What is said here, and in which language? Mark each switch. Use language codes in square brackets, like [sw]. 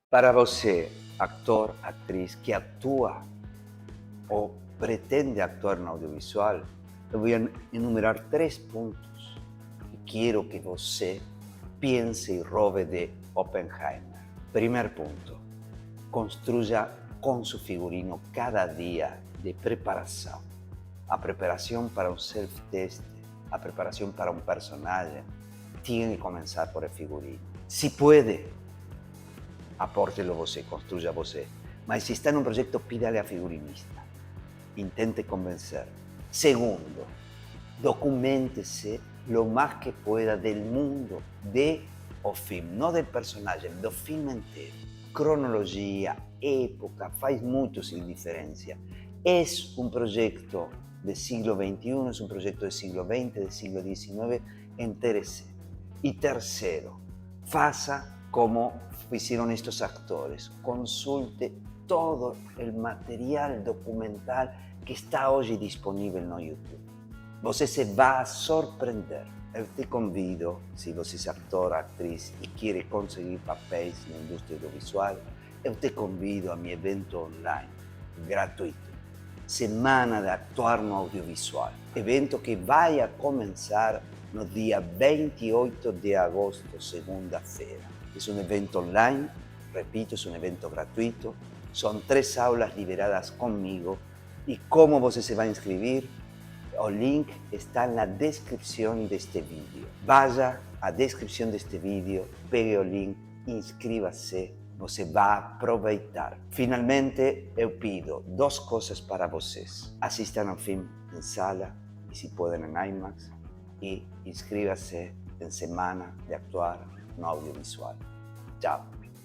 [es] Para você, actor, actriz que actúa o pretende actuar en audiovisual, le voy a enumerar 3 puntos que quiero que você piense y robe de Oppenheimer. Primer punto, construya con su figurino cada día de preparación. A preparación para un self-test, a preparación para un personaje, tiene que comenzar por el figurino. Si puede, apórtelo você, construya você. Mas si está en un proyecto, pídale a figurinista. Intente convencer. Segundo, documentese lo más que pueda del mundo de o film, no del personaje, do film entero. Cronología, época, faz mucho sin diferencia. Es un proyecto del siglo XXI, es un proyecto del siglo XX, del siglo XIX, entérese. Y tercero, faça como hicieron estos actores, consulte todo el material documental que está hoy disponible en YouTube. Você se va a sorprender. [pt] Eu te convido, se você é actor, atriz e quiere conseguir papéis na indústria audiovisual, eu te convido [es] a mi evento online, gratuito. [pt] Semana de Actuar no Audiovisual. Evento que vai a começar no dia 28 de agosto, segunda-feira. [es] Es un evento online, repito, es un evento gratuito. Son 3 aulas liberadas conmigo. ¿Y cómo você se va a inscribir? El link está en la descripción de este vídeo. Vaya a la descripción de este vídeo, pegue el link, inscríbase, você va a aproveitar. Finalmente, eu pido 2 cosas para vocês. [pt] Assistam ao filme [es] en sala y si pueden en IMAX y inscríbase en Semana de Actuar no Audiovisual. Chao.